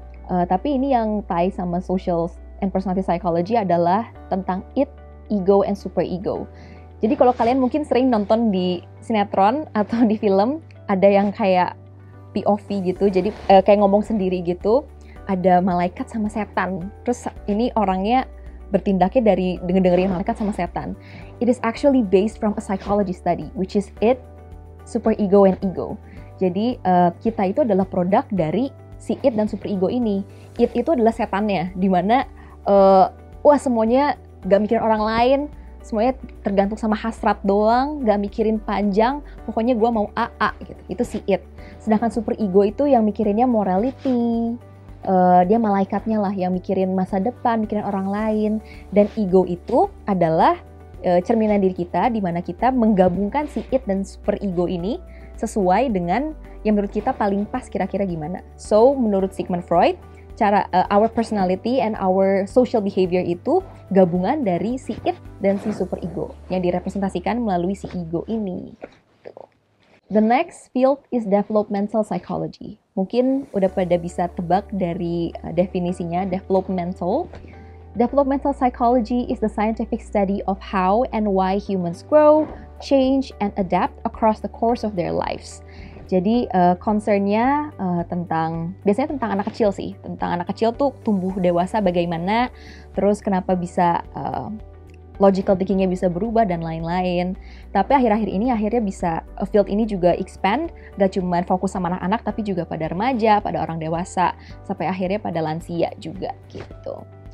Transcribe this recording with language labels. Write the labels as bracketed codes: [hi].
[id] Tapi ini yang tie sama social and personality psychology adalah tentang id, ego, and superego. Jadi kalau kalian mungkin sering nonton di sinetron atau di film, ada yang kayak POV gitu, jadi kayak ngomong sendiri gitu, ada malaikat sama setan. Terus ini orangnya bertindaknya dari dengerin malaikat sama setan. [en] It is actually based from a psychology study, which is id, superego, and ego. [id] Jadi kita itu adalah produk dari si id dan superego ini. Id itu adalah setannya, dimana semuanya gak mikirin orang lain, semuanya tergantung sama hasrat doang, gak mikirin panjang, pokoknya gue mau A gitu. Itu si id. Sedangkan superego itu yang mikirinnya morality, dia malaikatnya lah yang mikirin masa depan, mikirin orang lain. Dan ego itu adalah cerminan diri kita, di mana kita menggabungkan si id dan superego ini sesuai dengan yang menurut kita paling pas kira-kira gimana. So menurut Sigmund Freud, [en] our personality and our social behavior [id] itu gabungan dari si id dan si superego yang direpresentasikan melalui si ego ini. [en] The next field is developmental psychology. [id] Mungkin udah pada bisa tebak dari definisinya, developmental. [en] Developmental psychology is the scientific study of how and why humans grow, change, and adapt across the course of their lives. [id] Jadi concernnya biasanya tentang anak kecil sih. Tentang anak kecil tuh tumbuh dewasa bagaimana, terus kenapa bisa logical thinkingnya bisa berubah dan lain-lain. Tapi akhir-akhir ini akhirnya bisa field ini juga expand, gak cuma fokus sama anak-anak tapi juga pada remaja, pada orang dewasa, sampai akhirnya pada lansia juga gitu.